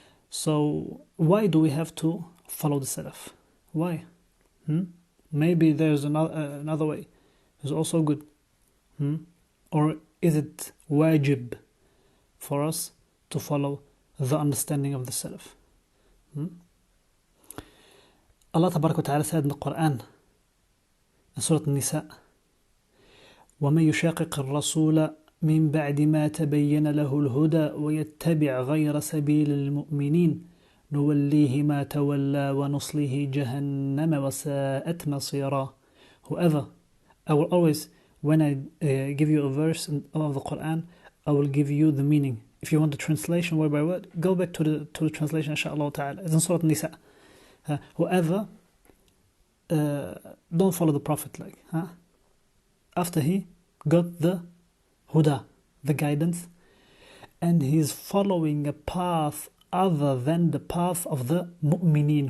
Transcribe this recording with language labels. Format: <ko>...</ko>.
<en>So why do we have to follow the Salaf? Why? Maybe there's another way. It's also good. Or is it wajib for us to follow the understanding of the Salaf? Allah Tabarak wa Ta'ala said in the Quran, in Surah An-Nisa,</en> <ar>وَمَن يُشَاقِقِ الرَّسُولَ مِن بَعْدِ مَا تَبَيَّنَ لَهُ الْهُدَى وَيَتَّبِعْ غَيْرَ سَبِيلِ الْمُؤْمِنِينَ نُوَلِّيهِ مَا تَوَلَّى وَنُصْلِهِ جَهَنَّمَ وَسَاءَتْ مَصِيرًا.</ar> <en>Whoever, I will always, when I give you a verse of the Quran, I will give you the meaning. If you want the translation word by word, go back to the translation, inshaAllah ta'ala. It's in Surah An-Nisa. Whoever don't follow the Prophet, after he got the huda, the guidance, and he's following a path other than the path of the mu'mineen.</en>